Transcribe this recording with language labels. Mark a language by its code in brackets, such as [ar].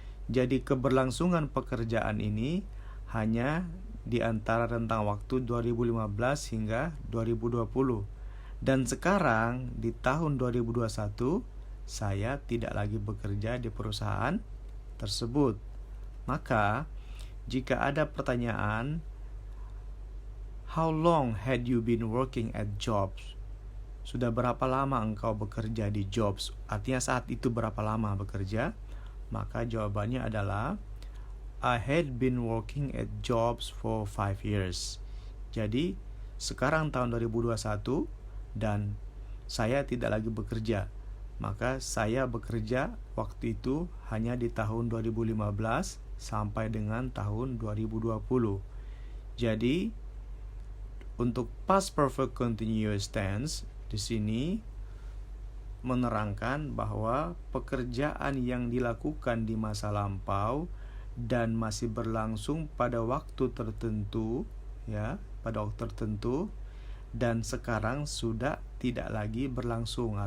[id] Jadi keberlangsungan pekerjaan ini hanya di antara rentang waktu 2015 hingga 2020. Dan sekarang di tahun 2021 saya tidak lagi bekerja di perusahaan tersebut. Maka jika ada pertanyaan, [en] how long had you been working at jobs? [id] Sudah berapa lama engkau bekerja di jobs? Artinya saat itu berapa lama bekerja? Maka jawabannya adalah [en] I had been working at jobs for 5 years. [id] Jadi sekarang tahun 2021 dan saya tidak lagi bekerja. Maka saya bekerja waktu itu hanya di tahun 2015 sampai dengan tahun 2020. Jadi untuk past perfect continuous tense di sini menerangkan bahwa pekerjaan yang dilakukan di masa lampau dan masih berlangsung pada waktu tertentu, ya, pada waktu tertentu dan sekarang sudah tidak lagi berlangsung.